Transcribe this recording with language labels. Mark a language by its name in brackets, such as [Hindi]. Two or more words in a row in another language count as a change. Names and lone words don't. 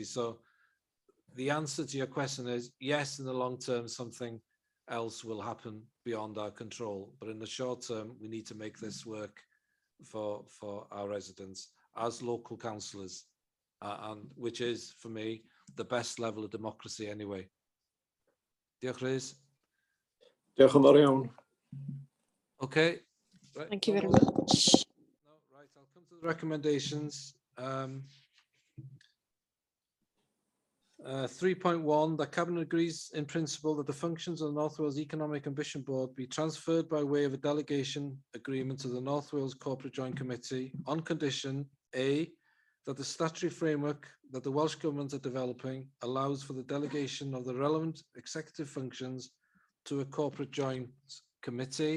[English] So the answer to your question is yes, in the long term, something else will happen beyond our control. But in the short term, we need to make this work for our residents as local councillors, and which is, for me, the best level of democracy anyway. [Welsh] Diolch, Rhys. Diolch yn fawr iawn. [English] Okay. Right. Thank you very much. No, right, I'll come to the recommendations. 3.1, the Cabinet agrees in principle that the functions of the North Wales Economic Ambition Board be transferred by way of a delegation agreement to the North Wales Corporate Joint Committee on condition A, that the statutory framework that the Welsh Government are developing allows for the delegation of the relevant executive functions to a Corporate Joint Committee.